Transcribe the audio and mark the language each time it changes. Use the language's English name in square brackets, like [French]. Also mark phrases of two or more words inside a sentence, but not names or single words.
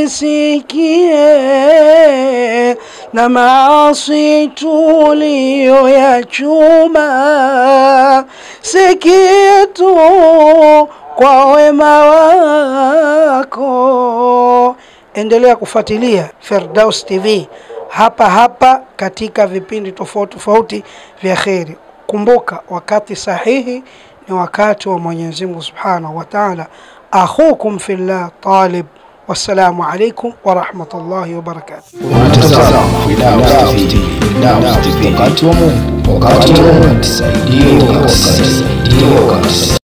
[Swahili] zisikie, na maasi tuliyoyachuma, si kitu kwa wema wako. Endelea kufuatilia Firdaus TV hapa hapa katika vipindi tofauti tofauti vya kheri. Kumbuka wakati sahihi ni wakati wa Mwenyezi Mungu [Arabic] سبحانه وتعالى. أخوكم في الله طالب، والسلام عليكم ورحمة الله وبركاته. [Swahili] wakati wa Mungu, wakati wa Mungu, tusaidie.